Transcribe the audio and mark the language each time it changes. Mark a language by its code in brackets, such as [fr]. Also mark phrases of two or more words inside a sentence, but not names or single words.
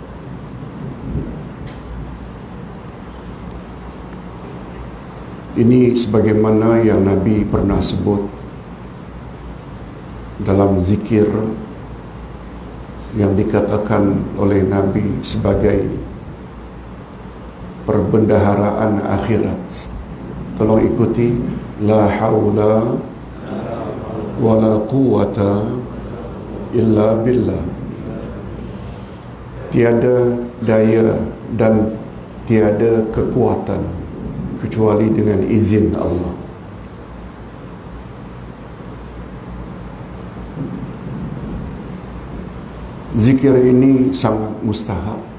[ms] Ini sebagaimana yang Nabi pernah sebut dalam zikir yang dikatakan oleh Nabi sebagai perbendaharaan akhirat. Tolong ikuti: [ar] لا حول ولا قوة إلا بالله. [ms] Tiada daya dan tiada kekuatan kecuali dengan izin Allah. Zikir ini sangat mustahab.